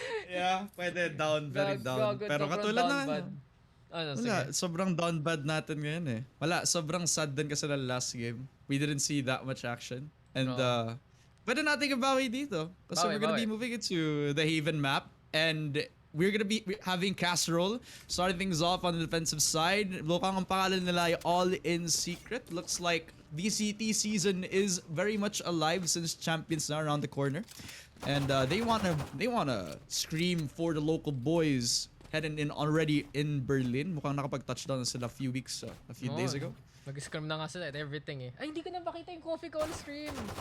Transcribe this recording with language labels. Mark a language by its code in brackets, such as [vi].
[tl] Yeah, pwede. Down, very down. Pero katulad na. Wala, sobrang down bad natin ngayon eh. Wala, sobrang sad din kasi na last game. [en] We didn't see that much action. [tl] And pwede natin ibawi dito. [en] Kasi we're gonna be moving into the Haven map. And we're gonna be having Casserole starting things off on the defensive side. [tl] Mukhang ang pangalan nila ay All in Secret. [en] Looks like DCT season is very much alive since champions are around the corner. And they wanna scream for the local boys heading in already in Berlin. [tl] Mukhang nakapag-touchdown na sila [en] a few days ago. [tl] Nag-scrum na nga sila at everything eh. Ay, hindi ko na makita yung coffee ko on stream.